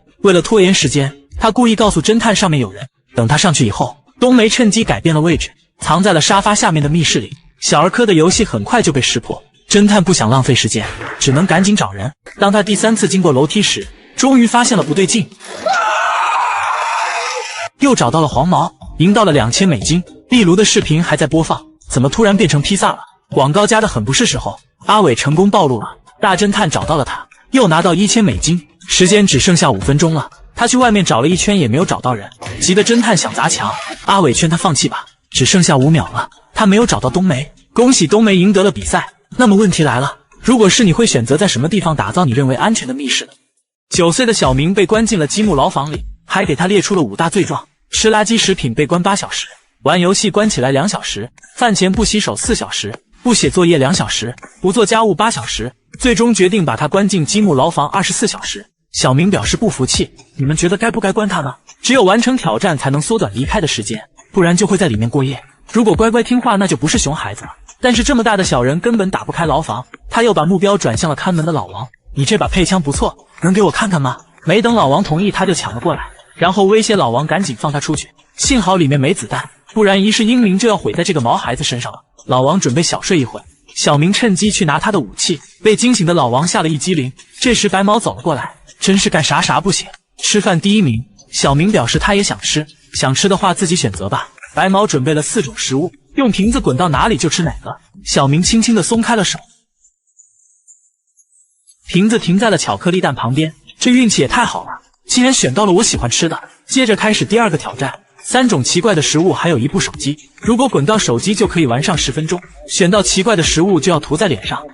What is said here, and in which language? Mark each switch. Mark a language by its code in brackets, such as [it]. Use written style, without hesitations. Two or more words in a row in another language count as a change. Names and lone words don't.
[zh] 為了拖延時間，他故意告訴偵探上面有人。等他上去以後，冬梅趁機改變了位置，藏在了沙發下面的密室裡。小兒科的遊戲很快就被識破，偵探不想浪費時間，只能趕緊找人。當他第3次經過樓梯時，終於發現了不對勁，又找到了黃毛，贏到了2000美金。壁爐的視頻還在播放，怎麼突然變成披薩了？廣告加的很不是時候。阿偉成功暴露了，大偵探找到了他，又拿到1000美金。時間只剩下5分鐘了，他去外面找了一圈也沒有找到人，急得偵探想砸牆。阿偉勸他放棄吧，只剩下5秒了，他沒有找到冬梅。恭喜冬梅贏得了比賽。那麼問題來了，如果是你會選擇在什麼地方打造你認為安全的密室呢？9歲的小明被關進了積木牢房裡，還給他列出了5大罪狀：吃垃圾食品被關8小時，玩遊戲關起來2小時，飯前不洗手4小時，不寫作業2小時，不做家務8小時。最終決定把他關進積木牢房24小時。小明表示不服氣，你們覺得該不該關他呢？只有完成挑戰才能縮短離開的時間，不然就會在裡面過夜。如果乖乖聽話，那就不是熊孩子了。但是這麼大的小人根本打不開牢房，他又把目標轉向了看門的老王。你這把配槍不錯，能給我看看嗎？沒等老王同意，他就搶了過來，然後威脅老王趕緊放他出去。幸好裡面沒子彈，不然一世英名就要毀在這個毛孩子身上了。老王準備小睡一會，小明趁機去拿他的武器，被驚醒的老王嚇了一激靈。這時白毛走了過來，真是幹啥啥不行，吃飯第一名。小明表示他也想吃，想吃的話自己選擇吧。白毛準備了4種食物，用瓶子滾到哪裡就吃哪個。小明輕輕地鬆開了手，瓶子停在了巧克力蛋旁邊。這運氣也太好了，竟然選到了我喜歡吃的。接着開始第2個挑戰，3種奇怪的食物還有1部手機，如果滾到手機就可以玩上10分鐘，選到奇怪的食物就要塗在臉上。